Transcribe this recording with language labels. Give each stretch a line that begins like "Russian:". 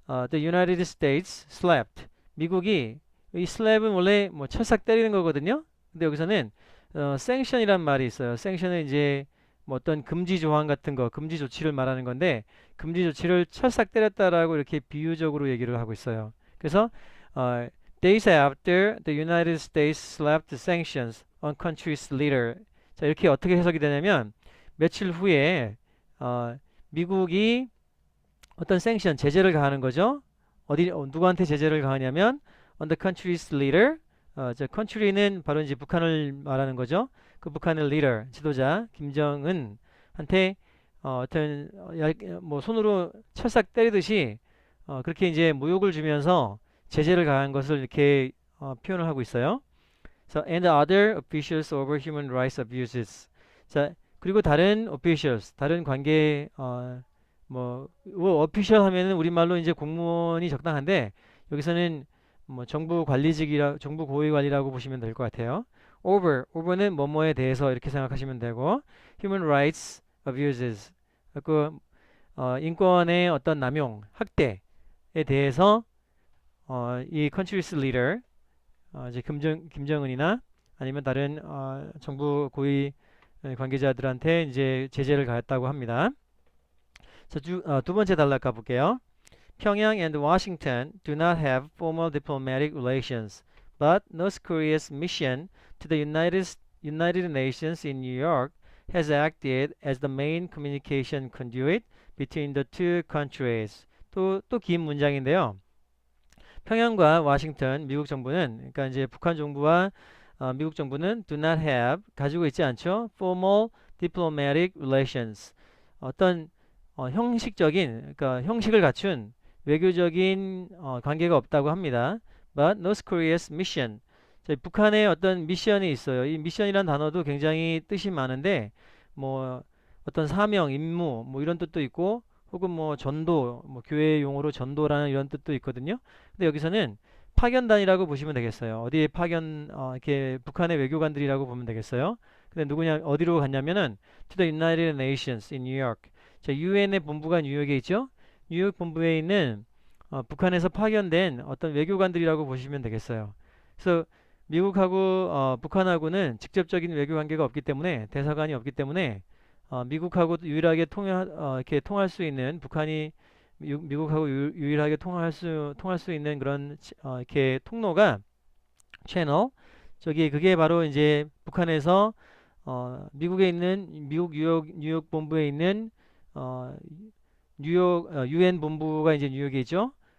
English: The United States slapped
Korean: 미국이 이 slap은 원래 뭐 철삭 때리는 거거든요. 근데 여기서는 sanction이란 말이 있어요. sanction은 이제 뭐 어떤 금지 조항 같은 거 금지 조치를 말하는 건데 금지 조치를 철삭 때렸다라고 이렇게 비유적으로 얘기를 하고 있어요.
English: 그래서 Days after the United States slapped sanctions on country's leader.
Korean: 자, 이렇게 어떻게 해석이 되냐면 며칠 후에 미국이 어떤 sanction, 제재를 가하는 거죠. 누구한테 제재를 가하냐면
English: on the country's leader.
Korean: 저 country는 바로 이제 북한을 말하는 거죠. 그 북한의 leader, 지도자 김정은한테 어떤 뭐 손으로 철삭 때리듯이 그렇게 이제 모욕을 주면서 제재를 가한 것을 이렇게 표현을 하고 있어요.
English: So, and other officials over human rights abuses.
Korean: 자, 그리고 다른 officials, 다른 관계 뭐 official 하면은 우리말로 이제 공무원이 적당한데 여기서는 뭐 정부 관리직이라 정부 고위 관리라고 보시면 될 것 같아요. over는 뭐뭐에 대해서 이렇게 생각하시면 되고
English: human rights abuses
Korean: 그 인권의 어떤 남용, 학대에 대해서 이 country's leader 이제 김정은이나 아니면 다른 정부 고위 관계자들한테 이제 제재를 가했다고 합니다. 자, 두 번째 단락 가볼게요.
English: Pyongyang and Washington do not have formal diplomatic relations, but North Korea's mission to the United Nations in New York has acted as the main communication conduit between the two countries.
Korean: 또 긴 문장인데요. 평양과 워싱턴, 미국 정부는, 그러니까 이제 북한 정부와 미국 정부는
English: do not have,
Korean: 가지고 있지 않죠.
English: formal diplomatic relations.
Korean: 어떤 형식적인, 그러니까 형식을 갖춘 외교적인 관계가 없다고 합니다.
English: But North Korea's mission.
Korean: 자, 북한의 어떤 미션이 있어요. 이 미션이란 단어도 굉장히 뜻이 많은데, 뭐 어떤 사명, 임무, 뭐 이런 뜻도 있고, 혹은 뭐 전도, 뭐 교회 용어로 전도라는 이런 뜻도 있거든요. 근데 여기서는 파견단이라고 보시면 되겠어요. 어디에 파견, 이렇게 북한의 외교관들이라고 보면 되겠어요. 근데 누구냐, 어디로 갔냐면은
English: to the United Nations in New York.
Korean: 자, 유엔의 본부가 뉴욕에 있죠. 뉴욕 본부에 있는 북한에서 파견된 어떤 외교관들이라고 보시면 되겠어요. 그래서 미국하고 북한하고는 직접적인 외교 관계가 없기 때문에 대사관이 없기 때문에 미국하고 유일하게 이렇게 통할 수 있는 북한이 미국하고 유일하게 통할 수 있는 그런 이렇게 통로가 채널 저기 그게 바로 이제 북한에서 미국에 있는 뉴욕 본부에 있는 어, 뉴욕 유엔 본부가 이제 뉴욕에 있죠.